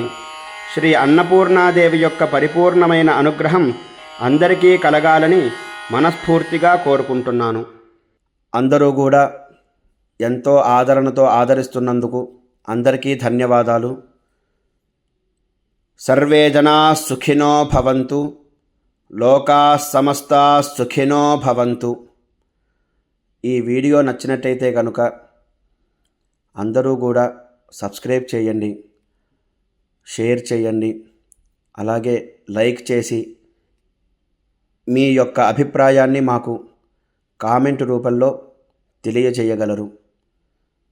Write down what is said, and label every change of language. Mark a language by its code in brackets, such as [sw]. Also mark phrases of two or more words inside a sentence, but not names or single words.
[te] శ్రీ అన్నపూర్ణాదేవి యొక్క పరిపూర్ణమైన అనుగ్రహం అందరికీ కలగాలని మనస్ఫూర్తిగా కోరుకుంటున్నాను. అందరూ కూడా ఎంతో ఆదరణతో ఆదరిస్తున్నందుకు అందరికీ ధన్యవాదాలు. [sa] సర్వే జనాః సుఖినో భవంతు, లోకాః సమస్తాః సుఖినో భవంతు. [te] ఈ వీడియో నచ్చినట్టయితే కనుక అందరూ కూడా సబ్స్క్రైబ్ చేయండి, షేర్ చేయండి, అలాగే లైక్ చేసి మీ యొక్క అభిప్రాయాన్ని మాకు కామెంట్ రూపంలో తెలియజేయగలరు.